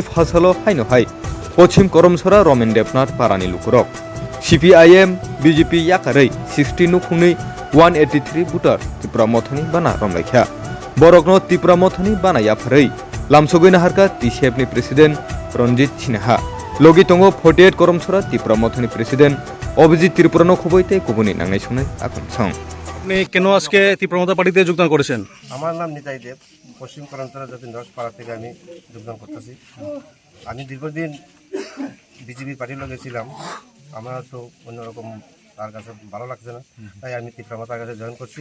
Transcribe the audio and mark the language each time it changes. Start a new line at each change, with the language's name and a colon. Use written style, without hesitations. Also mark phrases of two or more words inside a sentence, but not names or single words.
Kok Borok: फासलो हायनो हाय पश्चिम करमसरा रमेन देबनाथ पारानि लुकुरक CPIM BJP याकारै 60 नुखुंनि 183 बुटार त्रिपुरा मथनि बाना रमलायख्या बरकनो त्रिपुरा मथनि बाना याफारै लामसगैना हारका TCF नि प्रेसिडेंट रंजित सिन्हा लगी दंगो 48 करमसरा त्रिपुरा मथनि प्रेसिडेंट অভিজিৎ ত্রিপুরানো খবইতে কুবুনি নাংনাই শুনে এখন সং
Bangla: আপনি কেন আজকে ত্রিপুরা মথা পার্টিতে যোগদান করেছেন? আমার নাম নিতাই দেব, পশ্চিম করমসরা জাতীয় পাড়া থেকে আমি যোগদান করতেছি। আমি দীর্ঘদিন বিজেপি পার্টির লোক ছিলাম, আমার তো অন্যরকম তার কাছে ভালো লাগছে না, তাই আমি ত্রিপুরা মথার কাছে জয়েন করছি।